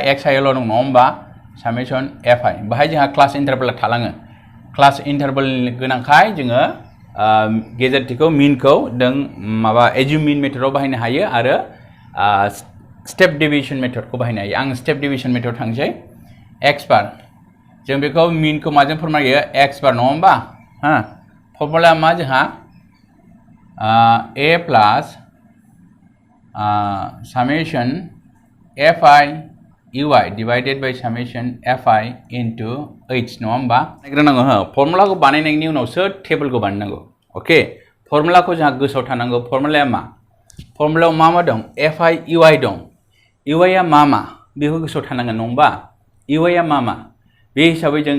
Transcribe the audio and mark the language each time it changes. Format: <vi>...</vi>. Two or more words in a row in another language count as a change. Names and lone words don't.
<brx>एक्स आइल' दं नङा होमबा</brx> <en>summation fi</en> <brx>बाहाय जोंहा</brx> <en>class interval</en> <brx>थालाङो</brx> <en>class interval</en> <brx>गोनांखाय जोङो गेजेरथिखौ मिनखौ जों माबा</brx> <en>assume mean method</en> <brx>बाहायनो हायो आरो</brx> <en>step deviation method</en> <brx>बाहायनो हायो आं</brx> <en>step deviation method</en> <brx>थांसै</brx> <en>x bar</en> <brx>जों बेखौ मिनखौ माजों फोरमायो</brx> <en>x bar</en> <brx>नङा होमबा फर्मुलाया मा जोंहा</brx> <en>a plus summation fi ui divided by summation fi into h</en> <brx>नङा होमबा नायग्रोनांगौ फर्मुलाखौ बानायनायनि उनावसो टेबलखौ बानायनांगौ ओके फर्मुलाखौ जोंहा गोसोआव थानांगौ फर्मुलाया मा फर्मुलायाव मा दं</brx> <en>fi ui</en> <brx>दं ui आ मा बेखौ गोसोआव थानांगोन नङा होमबा ui आ मा बे हिसाबै जों</brx>